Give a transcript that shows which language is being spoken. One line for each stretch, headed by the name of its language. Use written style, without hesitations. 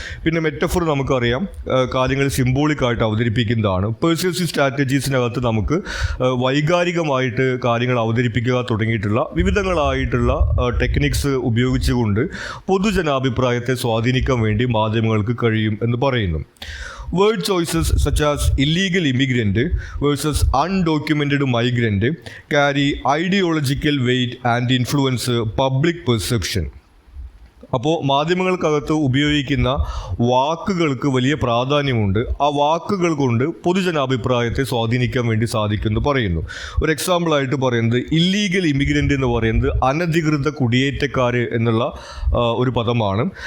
Malayalam: പിന്നെ മെറ്റഫോർ നമുക്കറിയാം, കാര്യങ്ങൾ സിംബോളിക്കായിട്ട് അവതരിപ്പിക്കുന്നതാണ്. പെർസ്യൂസീവ് സ്ട്രാറ്റജീസിനകത്ത് നമുക്ക് വൈകാരികമായിട്ട് കാര്യങ്ങൾ അവതരിപ്പിക്കുക തുടങ്ങിയിട്ടുള്ള വിവിധങ്ങളായിട്ടുള്ള ടെക്നിക്സ് ഉപയോഗിച്ചുകൊണ്ട് പൊതുജനാഭിപ്രായത്തെ സ്വാധീനിക്കാൻ വേണ്ടി മാധ്യമങ്ങൾക്ക് കഴിയും എന്ന് പറയുന്നു.
English: Word choices such as illegal immigrant versus undocumented migrant carry ideological weight and influence public perception.
Malayalam: അപ്പോൾ മാധ്യമങ്ങൾക്കകത്ത് ഉപയോഗിക്കുന്ന വാക്കുകൾക്ക് വലിയ പ്രാധാന്യമുണ്ട്. ആ വാക്കുകൾ കൊണ്ട് പൊതുജനാഭിപ്രായത്തെ സ്വാധീനിക്കാൻ വേണ്ടി സാധിക്കുമെന്ന് പറയുന്നു. ഒരു എക്സാമ്പിളായിട്ട് പറയുന്നത് ഇല്ലീഗൽ ഇമിഗ്രൻ്റ് എന്ന് പറയുന്നത് അനധികൃത കുടിയേറ്റക്കാർ എന്നുള്ള ഒരു പദമാണ്.